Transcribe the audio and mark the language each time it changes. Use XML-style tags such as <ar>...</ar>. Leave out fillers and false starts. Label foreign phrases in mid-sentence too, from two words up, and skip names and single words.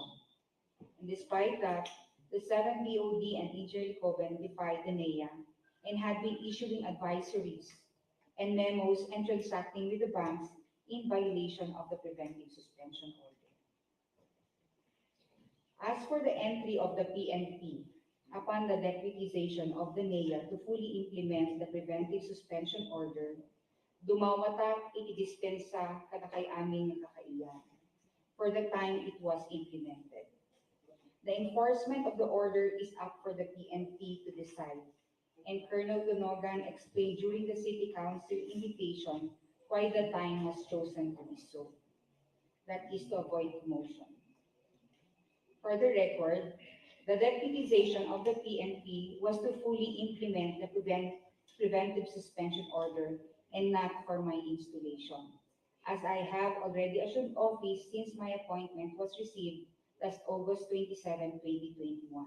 <en>And despite that, the 7 BOD and Engineer Licoben defied the NEA and had been issuing advisories and memos and transacting with the banks in violation of the preventive suspension order. As for the entry of the PNP, upon the deputization of the NEA to fully implement the preventive suspension order,</en> <ilo>dumawata iti dispensa kadakay amin ng kakaiyan</ilo> <en>for the time it was implemented. The enforcement of the order is up for the PNP to decide, and Colonel Donogan explained during the City Council invitation why the time was chosen to be so. That is to avoid commotion. For the record, the deputization of the PNP was to fully implement the preventive suspension order and not for my installation, as I have already assumed office since my appointment was received last August 27, 2021.</en>